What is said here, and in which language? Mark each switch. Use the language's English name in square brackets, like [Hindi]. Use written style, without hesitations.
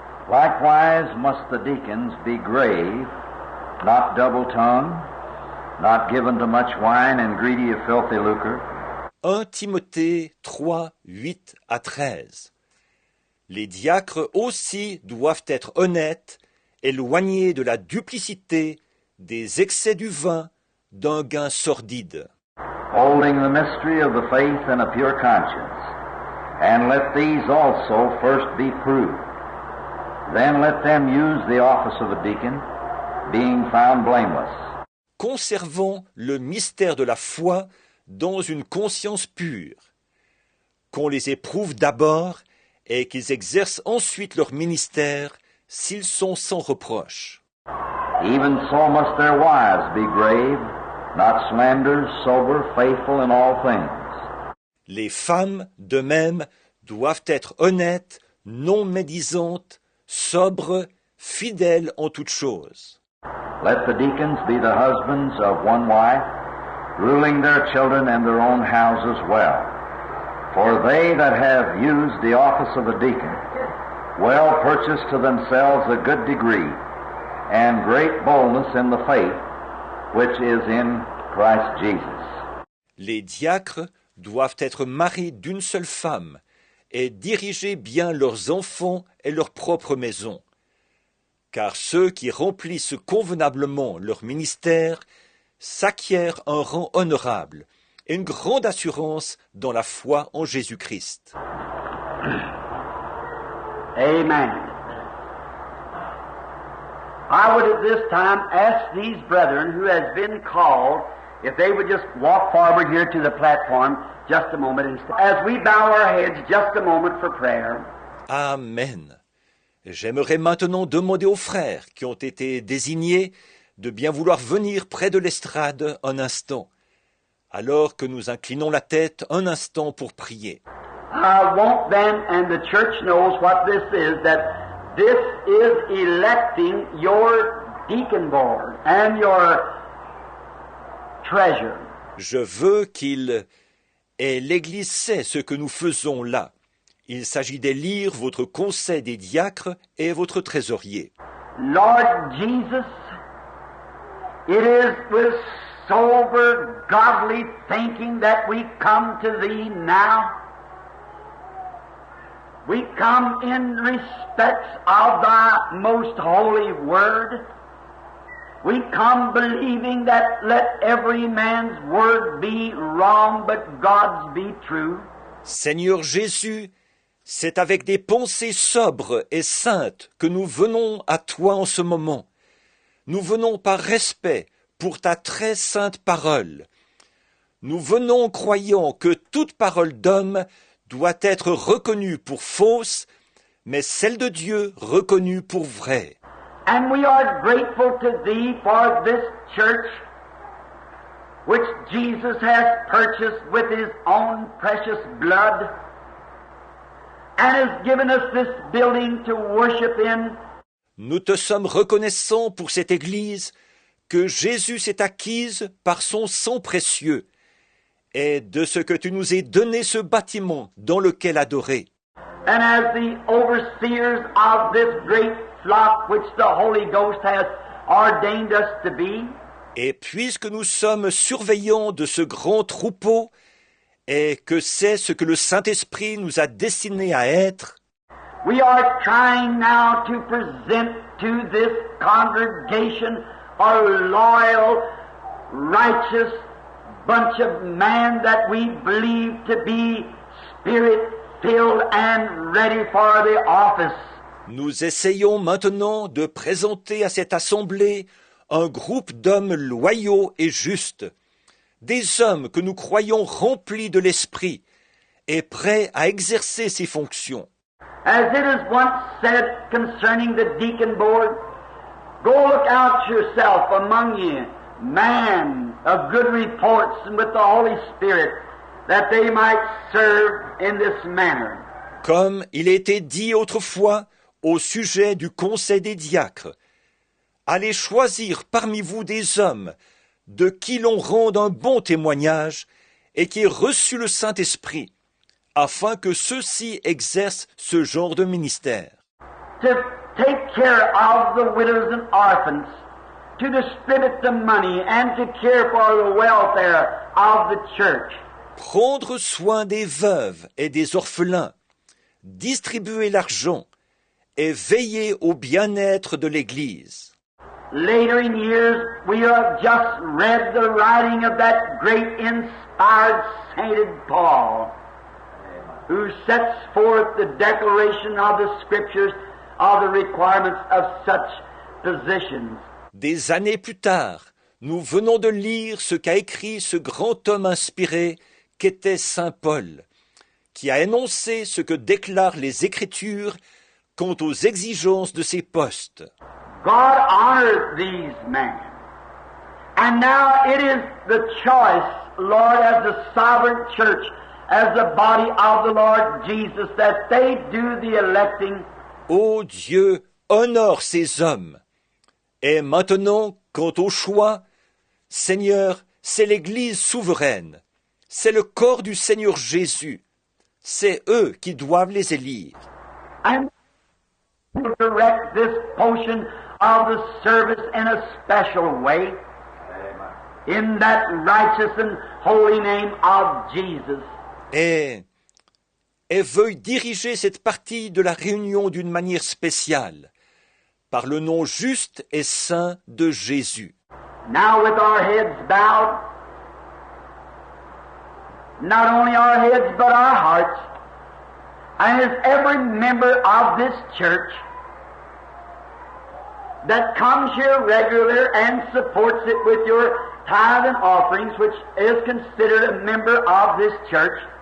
[English] Likewise must the deacons be grave, not double-tongued, not given to much wine and greedy of filthy lucre. [French] 1 Timothée 3, 8 à 13. Les diacres aussi doivent être honnêtes, éloignés de la duplicité, des excès du vin, d'un gain sordide. [English] Holding the mystery of the faith in a pure conscience, and let these also first be proved. Then let them use the office of a deacon, being found blameless. [French] Conservons le mystère de la foi dans une conscience pure, qu'on les éprouve d'abord et qu'ils exercent ensuite leur ministère s'ils sont sans reproche. [English] Even so must their wives be grave, not slanderers, sober, faithful in all things. [French] Les femmes, de même, doivent être honnêtes, non médisantes, sobres, fidèles en toutes choses. [English] Let the deacons be the husbands of one wife, ruling their children and their own houses well. For they that have used the office of a deacon well purchase to themselves a good degree and great boldness in the faith which is in Christ Jesus. [French] Les diacres doivent être mariés d'une seule femme et diriger bien leurs enfants et leur propre maison. Car ceux qui remplissent convenablement leur ministère s'acquièrent un rang honorable et une grande assurance dans la foi en Jésus-Christ. [English] Amen. I would at this time ask these brethren who has been called if they would just walk forward here to the platform just a moment as we bow our heads just a moment for prayer. Amen. [French] J'aimerais maintenant demander aux frères qui ont été désignés de bien vouloir venir près de l'estrade un instant, alors que nous inclinons la tête un instant pour prier. [English] I want them, and the church knows what this is, that this is electing your deacon board and your treasure. [French] Je veux qu'il et l'Église sait ce que nous faisons là. Il s'agit d'élire votre conseil des diacres et votre trésorier. [English] Lord Jesus, it is with sober, godly thinking that we come to Thee now. We come in respects of Thy most holy word. We come believing that let every man's word be wrong, but God's be true. [French] Seigneur Jésus, c'est avec des pensées sobres et saintes que nous venons à Toi en ce moment. Nous venons par respect pour Ta très sainte parole. Nous venons croyant que toute parole d'homme doit être reconnue pour fausse, mais celle de Dieu reconnue pour vraie. [English] And we are grateful to Thee for this church, which Jesus has purchased with His own precious blood, and has given us this building to worship in. [French] Nous te sommes reconnaissants pour cette Église que Jésus s'est acquise par son sang précieux, et de ce que tu nous aies donné ce bâtiment dans lequel adorer. [English] And as the overseers of this great flock which the Holy Ghost has ordained us to be, [French] et puisque nous sommes surveillants de ce grand troupeau, et que c'est ce que le Saint-Esprit nous a destiné à être, [English] we are trying now to present to this congregation a loyal, righteous bunch of men that we believe to be Spirit-filled and ready for the office. [French] Nous essayons maintenant de présenter à cette assemblée un groupe d'hommes loyaux et justes, des hommes que nous croyons remplis de l'esprit et prêts à exercer ces fonctions. [English] As it is once said concerning the deacon board, go look out yourself among you, man of good reports and with the Holy Spirit, that they might serve in this manner. [French] Comme il était dit autrefois au sujet du conseil des diacres, allez choisir parmi vous des hommes de qui l'on rende un bon témoignage et qui aient reçu le Saint-Esprit, afin que ceux-ci exercent ce genre de ministère. [English] To take care of the widows and orphans, to distribute the money and to care for the welfare of the church. [French] Prendre soin des veuves et des orphelins, distribuer l'argent et veiller au bien-être de l'Église. [English] Later in years, we have just read the writing of that great inspired sainted Paul, who sets forth the declaration of the Scriptures of the requirements of such positions. [French] Des années plus tard, nous venons de lire ce qu'a écrit ce grand homme inspiré qu'était saint Paul, qui a énoncé ce que déclarent les Écritures quant aux exigences de ces postes. [English] God honored these men. And now it is the choice, Lord, as the sovereign church, as the body of the Lord Jesus, that they do the electing. [French] Ô Dieu, honore ces hommes. Et maintenant, quant au choix, Seigneur, c'est l'Église souveraine. C'est le corps du Seigneur Jésus. C'est eux qui doivent les élire. [English] And direct this portion of the service in a special way. In that righteous and holy name of Jesus. [French] Et veuille diriger cette partie de la réunion d'une manière spéciale, par le nom juste et saint de Jésus. [English] Now with our heads bowed, not only our heads but our hearts, and as every member of this church that comes here regular and supports it with your tithe and offerings, which is considered a member of this church.